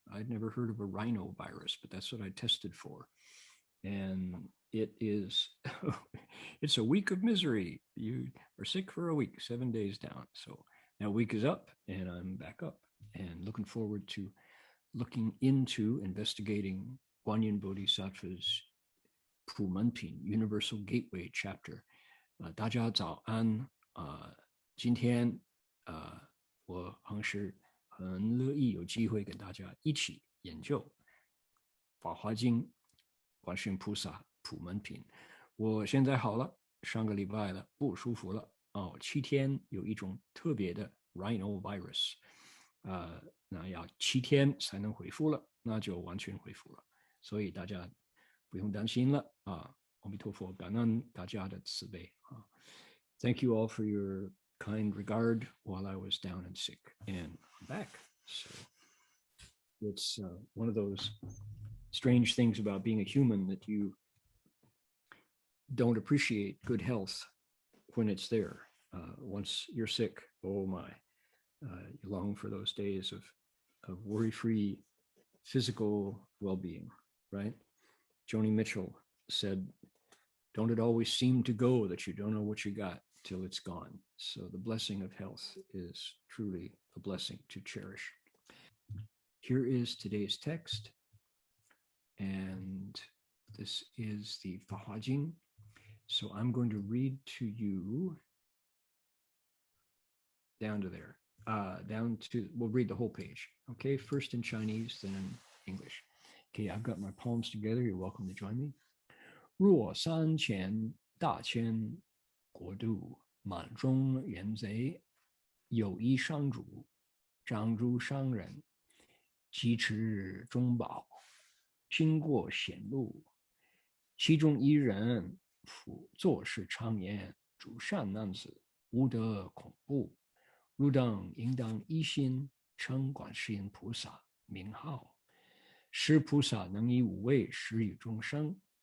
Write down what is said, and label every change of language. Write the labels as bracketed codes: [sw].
[en] I'd never heard of a rhinovirus, but that's what I tested for. And it is, it's a week of misery. You are sick for a week, 7 days down. So now week is up and I'm back up and looking forward to looking into investigating Guanyin Bodhisattva's Pu Menpin Universal Gateway chapter. [zh] 大家早安，今天我还是很乐意有机会跟大家一起研究《法华经》观世音菩萨普门品。我现在好了，上个礼拜了不舒服了7天有一种特别的 rhinovirus，那要7天才能恢复了，那就完全恢复了，所以大家不用担心了阿弥陀佛，感恩大家的慈悲 [en] Thank you all for your kind regard while I was down and sick, and I'm back. So it's one of those strange things about being a human that you don't appreciate good health when it's there. Once you're sick, oh my, you long for those days of worry-free physical well-being, right? Joni Mitchell said, don't it always seem to go that you don't know what you got till it's gone? So the blessing of health is truly a blessing to cherish. Here is today's text, and this is the Faha Jing. So I'm going to read to you down to there, we'll read the whole page. Okay, first in Chinese, then in English. Okay, I've got my palms together. You're welcome to join me. [zh] 若三千大千国度满中原贼，有一商主，长诸商人，疾驰中宝，经过险路，其中一人辅做事常言，主善男子，无得恐怖，汝等应当一心称观世音菩萨名号，使菩萨能以无畏施予众生。